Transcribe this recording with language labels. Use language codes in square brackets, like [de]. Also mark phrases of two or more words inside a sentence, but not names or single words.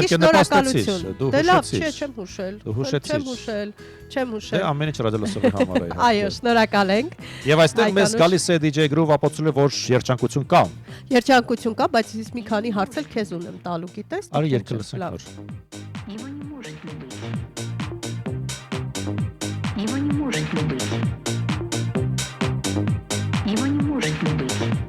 [hy] Իհարկե նպաստեցիր, շնորհակալություն։ դու Դե լավ, հուշեցիր։ չէ, չեմ հուշել։ Դու հուշեցիր։ Չեմ Դե հուշել։ ամեն ինչ ռադիոլսովի համար է։ Այո, շնորհակալ ենք։ Եվ այստեղ մեզ Հայկանոր։ գալիս է DJ Groove ապացուցել է, որ երջանկություն կա։ Երջանկություն կա, բայց ես մի քանի հարց էլ քեզ ունեմ տալու, գիտես։ Արի երկը լսենք Լավ։ նոր։ [ru] Его не может не быть. Его не может не быть. Его не может не быть.